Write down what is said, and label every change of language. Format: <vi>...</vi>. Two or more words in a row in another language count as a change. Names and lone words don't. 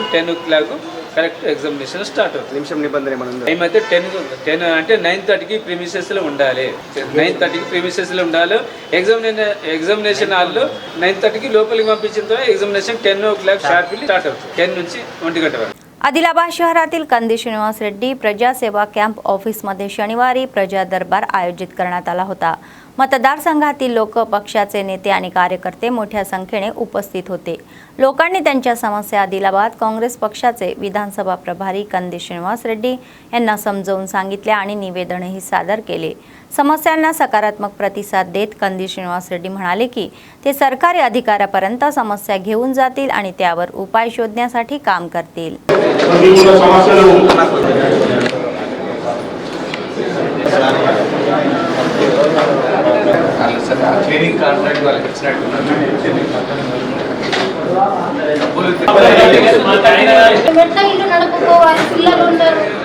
<en>10 o'clock correct examination start అవుతుంది.</en> <te>నిమిషం నిబంధన ఏమన్నా టైం అయితే 10 అంటే 9:30కి ప్రిమిసెస్లో ఉండాలి. 9:30కి ప్రిమిసెస్లో ఉండాలి.</te> <en>examination hallలో</en> <te>9:30కి లోపలికి పంపించిన తర్వాత</te> <en>examination 10 o'clock sharply start</en> <te>అవుతుంది. 10 నుంచి 1 గంట వరకు.</te> <mr>आदिलाबाद शहरातील कंदी श्रीनिवास रेड्डी प्रजासेवा</mr> <en>camp officeमध्ये</en> <mr>शनिवारी प्रजा दरबार आयोजित करण्यात आला होता. मतदारसंघातील लोक, पक्षाचे नेते आणि कार्यकर्ते मोठ्या संख्येने उपस्थित होते. लोकांनी त्यांच्या समस्या आदिलाबाद काँग्रेस पक्षाचे विधानसभा प्रभारी कंदी श्रीनिवास रेड्डी यांना समजावून सांगितल्या आणि निवेदनही सादर केले. समस्यांना सकारात्मक प्रतिसाद देत कंदी श्रीनिवास रेड्डी म्हणाले की ते सरकारी अधिकाऱ्यापर्यंत समस्या घेऊन जातील आणि त्यावर उपाय शोधण्यासाठी काम करतील.</mr> <en>clinic contract</en> <te>వాళ్ళకి ఇచ్చినట్టున్నారు. నడుపుకోవాలి, పిల్లలు ఉంటారు.</te>